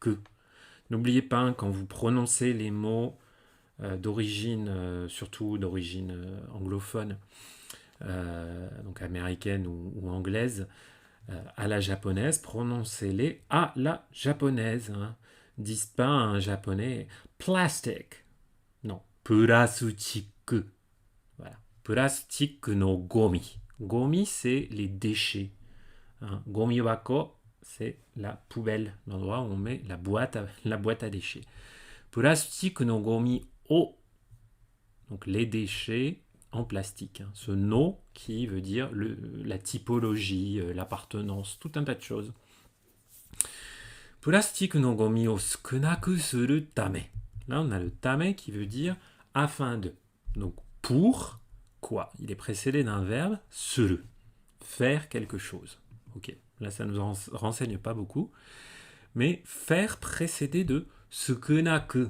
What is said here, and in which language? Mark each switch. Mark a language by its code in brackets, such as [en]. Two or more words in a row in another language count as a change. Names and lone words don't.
[fr] N'oubliez pas, quand vous prononcez les mots d'origine, surtout d'origine anglophone, donc américaine ou anglaise, à la japonaise, prononcez-les à la japonaise. Hein. Disent pas à un japonais plastic. Non, plastique. Voilà. [ja] プラスチックのゴミ。ゴミ, [fr] c'est les déchets. Hein. [ja] ゴミ箱, [fr] c'est la poubelle, l'endroit où on met la boîte à déchets. [ja] プラスチックのゴミを, [fr] donc les déchets en plastique. Hein. Ce no qui veut dire la typologie, l'appartenance, tout un tas de choses. [ja] プラスチックのゴミを少なくするため. [fr] Là, on a le tame qui veut dire afin de. Donc, pour quoi? Il est précédé d'un verbe suru, faire quelque chose. Ok, là ça ne nous renseigne pas beaucoup, mais faire précédé de sukunaku.